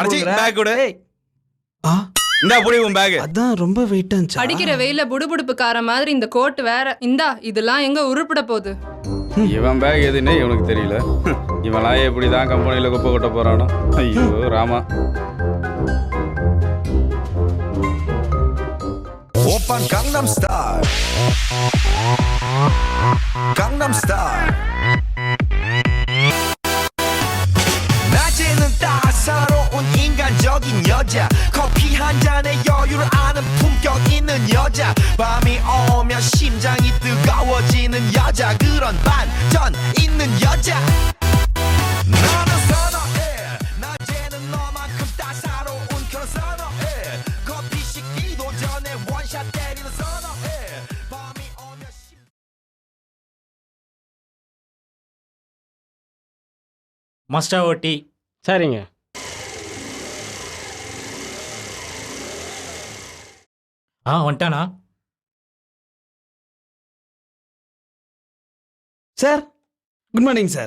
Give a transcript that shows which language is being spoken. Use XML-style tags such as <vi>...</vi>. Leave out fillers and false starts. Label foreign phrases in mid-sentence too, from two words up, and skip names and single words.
<ta>பேக் கொடு. ஆ இந்தா புடி உன் பேக். அதான் ரொம்ப வெயிட்டா இருந்துச்சு. அடிக்கிற வெயில புடுபுடுப்புக்கார மாதிரி இந்த கோட் வேற. இந்தா, இதெல்லாம் எங்க உருப்பிட போகுது? இவன் பேக் எதுன்னு இவனுக்கு தெரியல. இவன்லாம் எப்படிதான் கம்பெனியில குப்பை கொட்ட போறானோ. ஐயோ ராமா.</ta> <ko>오빤 강남스타일 강남스타일 낮에는 따사로운 인간적인 여자 커피 한 잔에 여유를 아는 품격 있는 여자 밤이 오면 심장이 뜨거워지는 여자 그런 반전 있는 여자 나는 선호해 낮에는 너만큼 따사로운 그런 선호해 커피 식기도 전에 원샷 때리는 선호해 밤이 오면</ko> <ta>மஸ்டா ஓட்டி. சரிங்க. வந்துட்டானா?</ta> <en>sir good morning sir.</en>